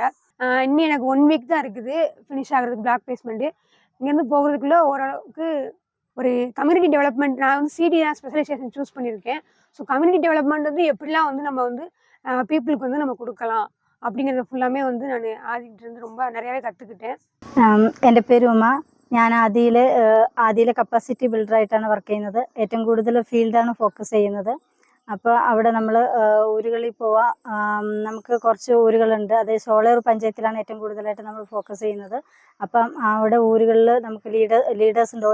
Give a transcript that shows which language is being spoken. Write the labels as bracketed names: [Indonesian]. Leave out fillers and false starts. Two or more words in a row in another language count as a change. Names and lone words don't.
[Tamil] இன்னும் எனக்கு 1 வீக் தான் இருக்குது ஃபினிஷ் ஆகிறதுக்கு [English] block placement. [Tamil] இங்கேருந்து போகிறதுக்குள்ளே ஓரளவுக்கு ஒரு [English] community development, [Tamil] நான் வந்து சிடி தான் ஸ்பெஷலைசேஷன் சூஸ் பண்ணியிருக்கேன். ஸோ [English] community development [Tamil] வந்து எப்படிலாம் வந்து நம்ம வந்து பீப்புளுக்கு வந்து நம்ம கொடுக்கலாம் அப்படிங்கிறத ஃபுல்லாமே வந்து நான் ஆதிக்கிட்டேருந்து ரொம்ப நிறையாவே கற்றுக்கிட்டேன். [Malayalam] എൻ്റെ പേര് ഉമ. ഞാൻ ആദിയിലെ കപ്പാസിറ്റി ബിൽഡറായിട്ടാണ് വർക്ക് ചെയ്യുന്നത്. ഏറ്റവും കൂടുതൽ ഫീൽഡാണ് ഫോക്കസ് ചെയ്യുന്നത്. അപ്പോൾ അവിടെ നമ്മൾ ഊരുകളിൽ പോവാം. നമുക്ക് കുറച്ച് ഊരുകളുണ്ട്. അതായത് സോളയൂർ പഞ്ചായത്തിലാണ് ഏറ്റവും കൂടുതലായിട്ട് നമ്മൾ ഫോക്കസ് ചെയ്യുന്നത്. അപ്പം അവിടെ ഊരുകളിൽ നമുക്ക് ലീഡേഴ്സ് ഉണ്ട്.